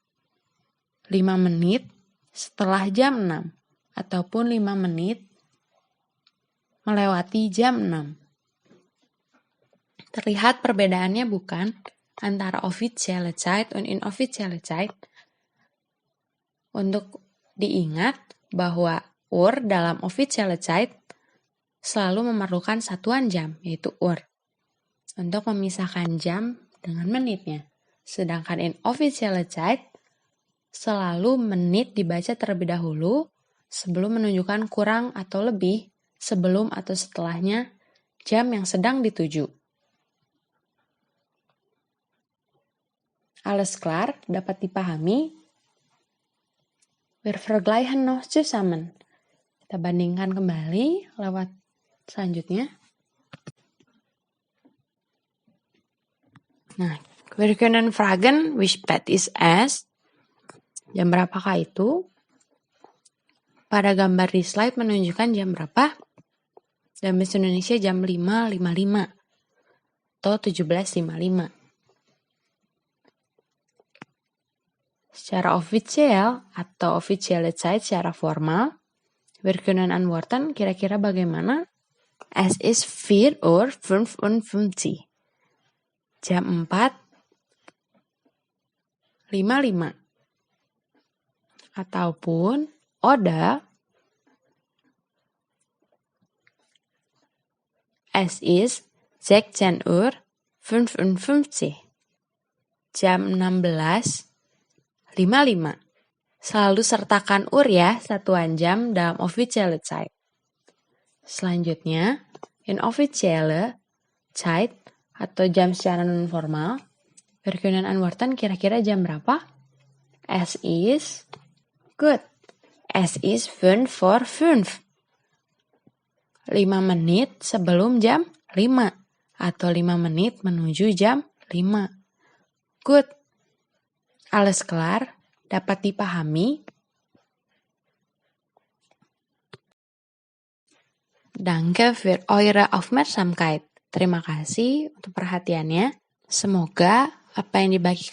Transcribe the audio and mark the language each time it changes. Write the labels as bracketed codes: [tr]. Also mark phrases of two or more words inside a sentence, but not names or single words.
[id] 5 menit setelah jam 6 ataupun 5 menit melewati jam 6. Terlihat perbedaannya bukan antara [de] offizielle Zeit [id] dan [de] inoffizielle Zeit. [id] Untuk diingat bahwa Uhr dalam [de] offizielle Zeit [id] selalu memerlukan satuan jam, yaitu Uhr, untuk memisahkan jam dengan menitnya. Sedangkan [de] inoffizielle Zeit [id] selalu menit dibaca terlebih dahulu sebelum menunjukkan kurang atau lebih sebelum atau setelahnya jam yang sedang dituju. [de] Alles klar, [id] dapat dipahami? [de] Wir vergleichen noch zusammen. [id] Kita bandingkan kembali lewat selanjutnya. Nah, [de] wir können fragen, wie spät ist es? [id] Jam berapakah itu? Pada gambar di slide menunjukkan jam berapa? Dalam bahasa Indonesia jam 5.55 atau 17.55. Secara official atau [de] officielle Zeit [id] secara formal, [de] wir können antworten [id] kira-kira bagaimana? [de] Es ist 4:55. [id] Jam 4:55. [de] Ataupun oder es ist 16:55. [id] Jam 16:55. Selalu sertakan ya, satuan jam dalam [de] officielle Zeit. [id] Selanjutnya, [de] inoffizielle Zeit [id] atau jam secara non-formal, [de] wir können antworten [id] kira-kira jam berapa? [de] Es ist gut. Es ist 5:05. [id] 5 menit sebelum jam 5 atau 5 menit menuju jam 5. [en] Good. [de] Alles klar, [id] dapat dipahami? [de] Danke für eure Aufmerksamkeit. [id] Terima kasih untuk perhatiannya. Semoga apa yang dibagikan